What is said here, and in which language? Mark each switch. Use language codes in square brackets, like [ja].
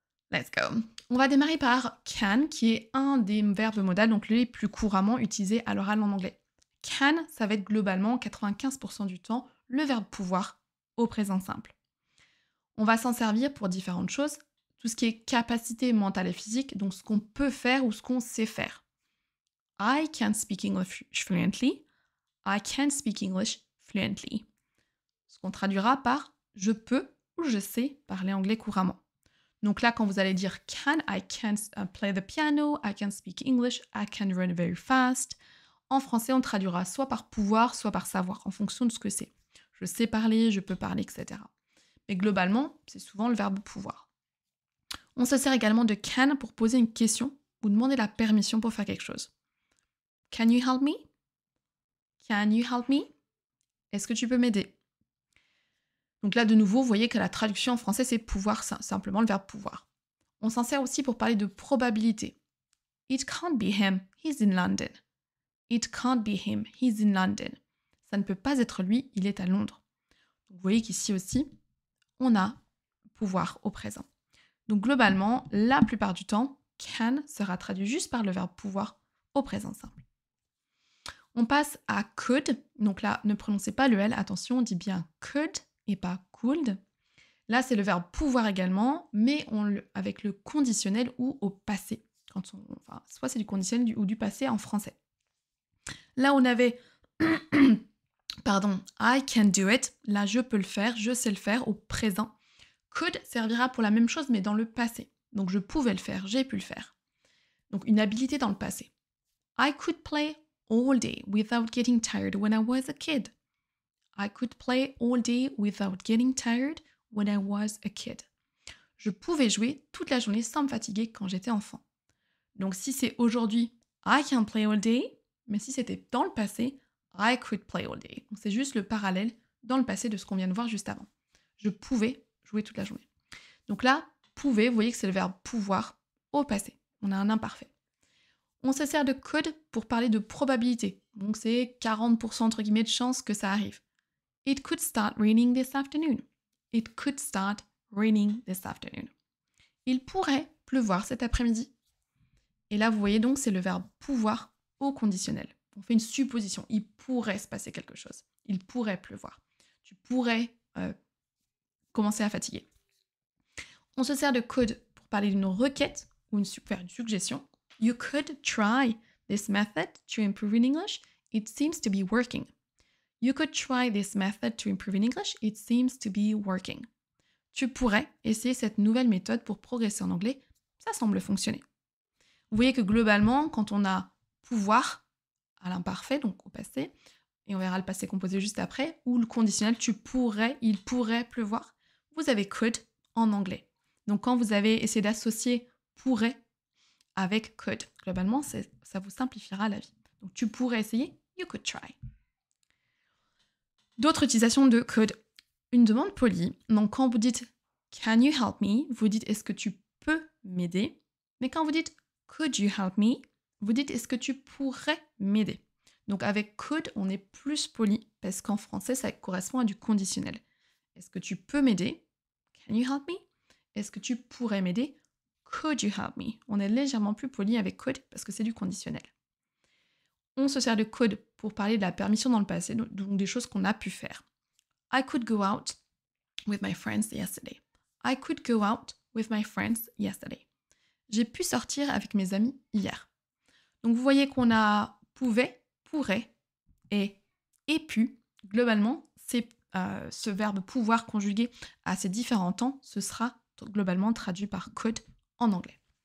[fr] Let's go. On va démarrer par can, qui est un des verbes modaux, donc les plus couramment utilisés à l'oral en anglais. Can, ça va être globalement 95% du temps le verbe pouvoir au présent simple. On va s'en servir pour différentes choses, tout ce qui est capacité mentale et physique, donc ce qu'on peut faire ou ce qu'on sait faire. [en] I can speak English fluently. I can speak English fluently. [fr] Ce qu'on traduira par je peux ou je sais parler anglais couramment. Donc là, quand vous allez dire can, [en] I can play the piano, I can speak English, I can run very fast. [fr] En français, on traduira soit par pouvoir, soit par savoir, en fonction de ce que c'est. Je sais parler, je peux parler, etc. Mais globalement, c'est souvent le verbe pouvoir. On se sert également de can pour poser une question ou demander la permission pour faire quelque chose. [en] Can you help me? [fr] Can you help me? Est-ce que tu peux m'aider? Donc là, de nouveau, vous voyez que la traduction en français, c'est pouvoir, simplement le verbe pouvoir. On s'en sert aussi pour parler de probabilité. [en] It can't be him, he's in London. It can't be him, he's in London. [fr] Ça ne peut pas être lui, il est à Londres. Donc vous voyez qu'ici aussi, on a pouvoir au présent. Donc globalement, la plupart du temps, can sera traduit juste par le verbe pouvoir au présent simple. On passe à could. Donc là, ne prononcez pas le L, attention, on dit bien could et pas could. Là, c'est le verbe pouvoir également, mais avec le conditionnel ou au passé. Soit c'est du conditionnel ou du passé en français. Là, on avait Pardon, [en] I can do it. [fr] Là, je peux le faire, je sais le faire au présent. Could servira pour la même chose, mais dans le passé. Donc, je pouvais le faire, j'ai pu le faire. Donc, une habilité dans le passé. [en] I could play all day without getting tired when I was a kid. I could play all day without getting tired when I was a kid. [fr] Je pouvais jouer toute la journée sans me fatiguer quand j'étais enfant. Donc si c'est aujourd'hui, [en] I can play all day, [fr] mais si c'était dans le passé, [en] I could play all day. [fr] Donc c'est juste le parallèle dans le passé de ce qu'on vient de voir juste avant. Je pouvais jouer toute la journée. Donc là, pouvait, vous voyez que c'est le verbe pouvoir au passé. On a un imparfait. On se sert de could pour parler de probabilité. Donc c'est 40% entre guillemets de chance que ça arrive. [en] It could start raining this afternoon. It could start raining this afternoon. [fr] Il pourrait pleuvoir cet après-midi. Et là, vous voyez donc, c'est le verbe pouvoir au conditionnel. On fait une supposition. Il pourrait se passer quelque chose. Il pourrait pleuvoir. Tu pourrais commencer à fatiguer. On se sert de could pour parler d'une requête ou faire une suggestion. [en] You could try this method to improve in English. It seems to be working. You could try this method to improve in English. It seems to be working. [fr] Tu pourrais essayer cette nouvelle méthode pour progresser en anglais. Ça semble fonctionner. Vous voyez que globalement, quand on a pouvoir à l'imparfait, donc au passé, et on verra le passé composé juste après, ou le conditionnel, tu pourrais, il pourrait pleuvoir, vous avez could en anglais. Donc quand vous avez essayé d'associer pourrait avec could, globalement, ça vous simplifiera la vie. Donc tu pourrais essayer, [en] you could try. [fr] D'autres utilisations de could. Une demande polie. Donc quand vous dites [en] can you help me, [fr] vous dites est-ce que tu peux m'aider. Mais quand vous dites [en] could you help me, [fr] vous dites est-ce que tu pourrais m'aider. Donc avec could, on est plus poli parce qu'en français, ça correspond à du conditionnel. Est-ce que tu peux m'aider? [en] Can you help me? [fr] Est-ce que tu pourrais m'aider? [en] Could you help me? [fr] On est légèrement plus poli avec could parce que c'est du conditionnel. On se sert de could pour parler de la permission dans le passé, donc des choses qu'on a pu faire. [en] I could go out with my friends yesterday. I could go out with my friends yesterday. [fr] J'ai pu sortir avec mes amis hier. Donc vous voyez qu'on a pouvait, pourrait et pu. Globalement, c'est ce verbe pouvoir conjugué à ces différents temps, ce sera globalement traduit par could en anglais.